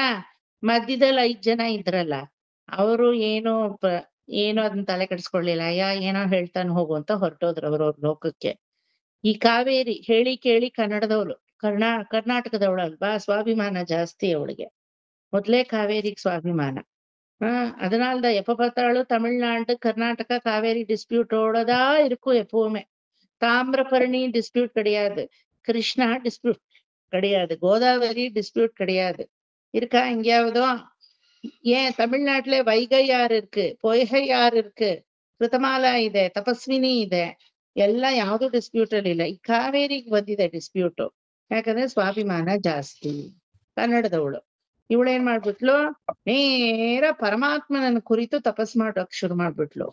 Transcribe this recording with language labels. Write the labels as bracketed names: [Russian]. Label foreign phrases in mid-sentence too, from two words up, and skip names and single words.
[Kannada] ಮಧ್ಯದಲ್ಲಿ 5 ಜನ ಇದ್ರಲ್ಲ, ಅವರು ಏನೋ ಅದನ್ನ ತಲೆ ಕೆಡಿಸ್ಕೊಳ್ಳಿಲ್ಲ. ಏನೋ ಹೇಳ್ತಾನೆ ಹೋಗು ಅಂತ ಹೊರಟೋದ್ರು ಅವ್ರವ್ರ ಲೋಕಕ್ಕೆ. ಈ ಕಾವೇರಿ ಹೇಳಿ ಕೇಳಿ ಕನ್ನಡದವಳು, ಕರ್ನಾಟಕದವಳಲ್ವಾ, ಸ್ವಾಭಿಮಾನ ಜಾಸ್ತಿ ಅವಳಿಗೆ. ಮೊದ್ಲೇ ಕಾವೇರಿಗೆ ಸ್ವಾಭಿಮಾನ. [Tamil] அதனால எப்ப பார்த்தாலும் தமிழ்நாடு கர்நாடகா காவேரி டிஸ்பியூட் ஓடதா இருக்கும் எப்பவுமே. தாமிரபரணி டிஸ்பியூட் கிடையாது, கிருஷ்ணா டிஸ்பியூட் கிடையாது, கோதாவரி டிஸ்பியூட் கிடையாது. இருக்கா எங்கேயாவதோ? ஏன் தமிழ்நாட்டுல வைகை யார் இருக்கு, பொய்கை யார் இருக்கு, [Kannada] ಋತಮಾಲಾ ಇದೆ, ತಪಸ್ವಿನಿ ಇದೆ, ಎಲ್ಲ ಯಾವ್ದು ಡಿಸ್ಪ್ಯೂಟ್ ಅಲ್ಲಿ ಇಲ್ಲ. ಈ ಕಾವೇರಿಗೆ ಬಂದಿದೆ ಡಿಸ್ಪ್ಯೂಟ್, ಯಾಕಂದ್ರೆ ಸ್ವಾಭಿಮಾನ ಜಾಸ್ತಿ. ಕನ್ನಡದವಳು ಇವಳೇನ್ ಮಾಡ್ಬಿಟ್ಲು, ನೇರ ಪರಮಾತ್ಮನನ್ನ ಕುರಿತು ತಪಸ್ ಮಾಡೋಕ್ ಶುರು ಮಾಡ್ಬಿಟ್ಲು.